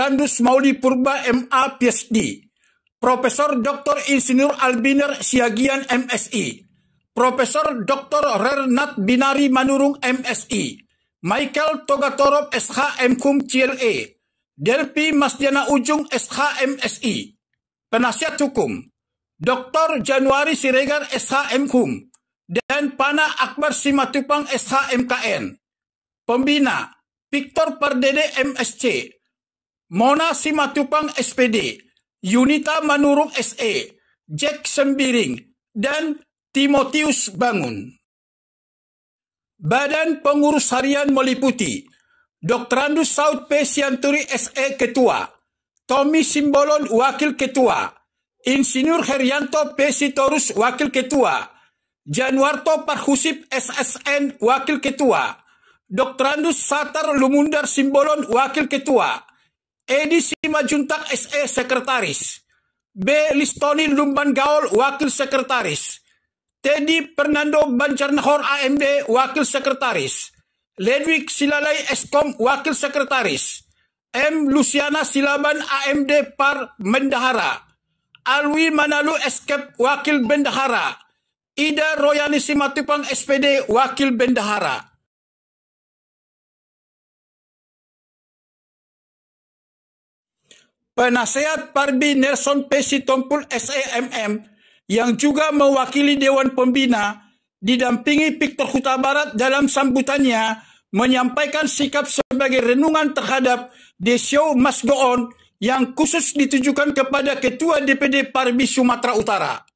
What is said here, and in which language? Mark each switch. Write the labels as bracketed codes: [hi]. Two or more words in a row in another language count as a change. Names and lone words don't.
[id] Andus Mauli Purba MA PhD, Profesor Dr. Insinyur Albiner Siagian MSI, Profesor Dr. Rernat Binari Manurung MSI, Michael Togatorop SH MKum CLE, Delpi Masdiana Ujung SH MSI. Penasihat Hukum Dr. Januari Siregar SH MKum dan Pana Akbar Simatupang SH MKN. Pembina Victor Pardede MSC, Mona Simatupang SPD, Yunita Manurung SE, Jack Sembiring, dan Timotius Bangun. Badan Pengurus Harian meliputi Dr. Andus Saud P. Sianturi SE Ketua, Tommy Simbolon Wakil Ketua, Insinyur Herianto P. Sitorus Wakil Ketua, Januarto Parhusip SSN Wakil Ketua, Dr. Andus Satar Lumundar Simbolon Wakil Ketua, Edi Simajuntak SE Sekretaris, B. Listoni Lumban Gaul Wakil Sekretaris, Teddy Fernando Banjarnahor AMD Wakil Sekretaris, Ledwig Silalai Eskom Wakil Sekretaris, M. Luciana Silaban AMD Par Bendahara, Alwi Manalu Eskep Wakil Bendahara, Ida Royani Simatupang SPD Wakil Bendahara. Penasehat Parbi Nelson P. Sitompul SEMM yang juga mewakili Dewan Pembina didampingi Victor Huta Barat dalam sambutannya menyampaikan sikap sebagai renungan terhadap [en] The Show Must Go On [id] yang khusus ditujukan kepada Ketua DPD Parbi Sumatera Utara.